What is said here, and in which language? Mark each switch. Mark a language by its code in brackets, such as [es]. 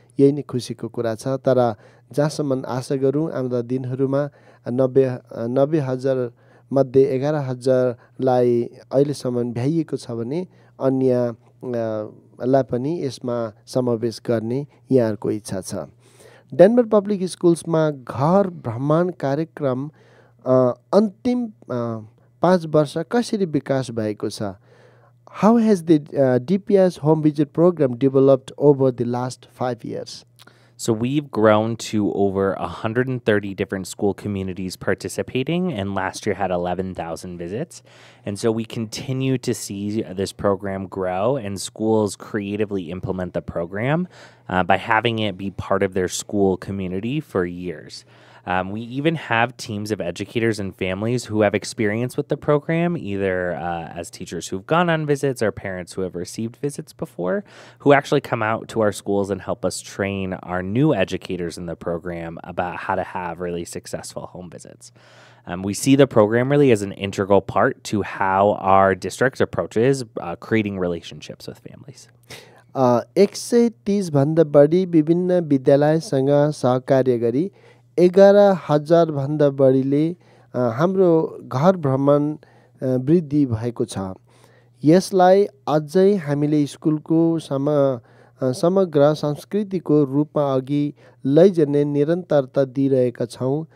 [ne] यही नै खुसीको कुरा छ। तर जहाँसम्म आशा गरौँ आउँदा दिनहरूमा 90,000 मध्ये 11,000लाई अहिलेसम्म भ्याइएको छ भने अन्यलाई पनि यसमा समावेश गर्ने यहाँहरूको इच्छा छ। डेनभर पब्लिक स्कुल्समा घर भ्रमण कार्यक्रम अन्तिम 5 वर्ष कसरी विकास भएको छ? [en] How has the DPS home visit program developed over the last 5 years? So we've grown to over 130 different school communities participating, and last year had 11,000 visits. And so we continue to see this program grow, and schools creatively implement the program by having it be part of their school community for years. We even have teams of educators and families who have experience with the program, either as teachers who've gone on visits or parents who have received visits before, who actually come out to our schools and help us train our new educators in the program about how to have really successful home visits. We see the program really as an integral part to how our district approaches creating relationships with families. [ne] 130 भन्दा बढी विभिन्न विद्यालयसँग सहकार्य गरी 11,000 भन्दा बढीले हाम्रो घर भ्रमण वृद्धि भएको छ। यसलाई अझै हामीले स्कुलको समग्र संस्कृतिको रूपमा अघि लैजाने निरन्तरता दिइरहेका छौँ।